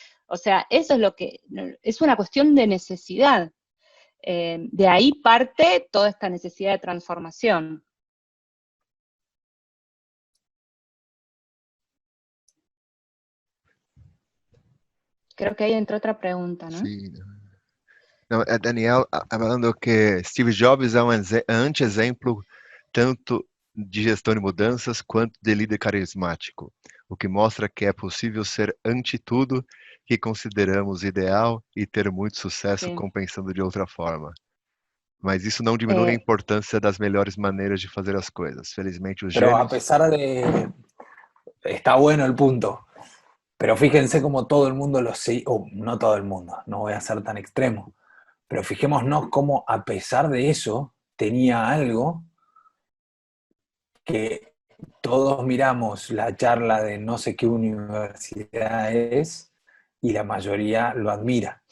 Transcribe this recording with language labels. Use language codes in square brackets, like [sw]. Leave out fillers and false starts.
[es] O sea, eso es es una cuestión de necesidad. De ahí parte toda esta necesidad de transformación. Creo que ahí entró otra pregunta, ¿no? Sí. [pt] Não, Daniel falando que Steve Jobs é um anti-exemplo tanto de gestão de mudanças quanto de líder carismático, o que mostra que é possível ser ante tudo que consideramos ideal e ter muito sucesso compensando de outra forma. Mas isso não diminui a importância das melhores maneiras de fazer as coisas. Felizmente os [es] Pero [pt] gênios... [es] a pesar de... Está bueno el punto. Pero fíjense como todo el mundo lo sigue, no todo el mundo, no voy a ser tan extremo, pero fijémonos cómo a pesar de eso tenía algo que todos miramos la charla de no sé qué universidad es y la mayoría lo admira.